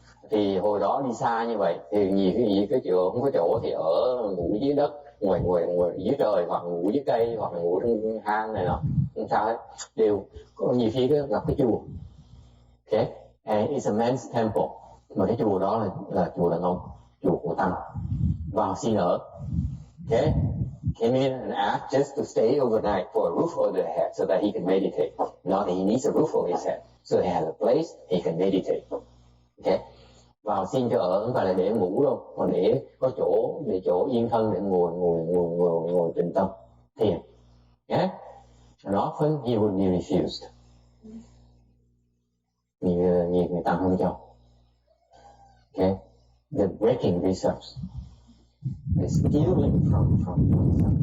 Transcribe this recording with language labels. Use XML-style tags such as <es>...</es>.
<vi>Thì hồi đó đi xa như vậy thì nhiều cái chỗ không có chỗ thì ở ngủ dưới đất, ngoài dưới trời, hoặc ngủ dưới cây, hoặc là ngủ trong hang này nọ, không sao hết. Đều có nhiều khi gặp cái chùa.</vi> <en>Okay, and it's a men's temple.</en> <vi>Mà cái chùa đó là chùa đàn ông, chùa của tăng. Vào xin ở.</vi> <en>Okay, came in and asked just to stay overnight for a roof over their head so that he can meditate. Not that he needs a roof over his head, so he has a place he can meditate.</en> <vi>Okay, vào xin cho ở không phải là để ngủ đâu, mà để có chỗ yên thân để ngồi tĩnh tâm thiền.</vi> <en>Yeah, and often he would be refused.</en> <vi>Nhiều người tăng không cho.</vi> <en>Okay, they're breaking precepts. They're stealing from something.</en>